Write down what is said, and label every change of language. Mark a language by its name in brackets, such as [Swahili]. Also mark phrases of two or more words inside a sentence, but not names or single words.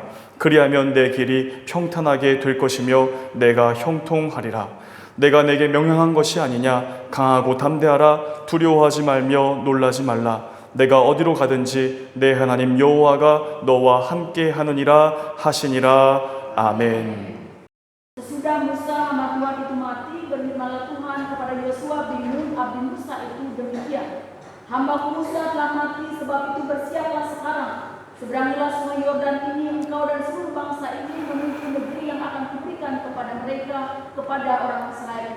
[Korean] 그리하면 내 길이 평탄하게 될 것이며 내가 형통하리라. 내가 내게 명령한 것이 아니냐. 강하고 담대하라. 두려워하지 말며 놀라지 말라. 내가 어디로 가든지 내 하나님 여호와가 너와 함께 하느니라 하시니라. 아멘. [Indonesian] Sesudah Musa hamba Tuhan itu mati, berfirmanlah Tuhan kepada Yosua bin Nun abdi Musa itu demikian. Hambaku Musa telah mati, sebab itu bersiaplah sekarang. Seberangilah sungai Yordan ini, engkau dan seluruh bangsa ini menuju negeri yang akan kuberikan kepada mereka, kepada orang Israel itu.